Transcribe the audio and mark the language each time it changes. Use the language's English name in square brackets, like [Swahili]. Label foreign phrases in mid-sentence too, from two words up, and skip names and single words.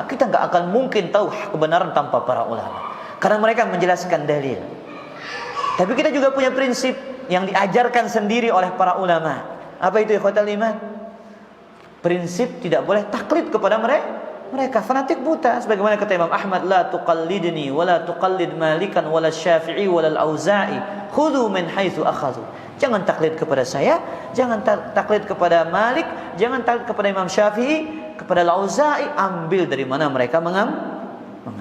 [Indonesian] Kita tidak akan mungkin tahu kebenaran tanpa para ulama, karena mereka menjelaskan dalil. Tapi kita juga punya prinsip yang diajarkan sendiri oleh para ulama. Apa itu [Arabic] إخوة الإيمان? [Indonesian] Prinsip tidak boleh taklid kepada mereka fanatik buta. Sebagaimana kata Imam Ahmad, [Arabic] لا تقلدني ولا تقلد مالكا ولا الشافعي ولا الأوزاعي، خذوا من حيث أخذوا. [Indonesian] Jangan taklid kepada saya, jangan taklid kepada Malik, jangan taklid kepada Imam Syafi'i, kepada Al-Auza'i, ambil dari mana mereka mengambil.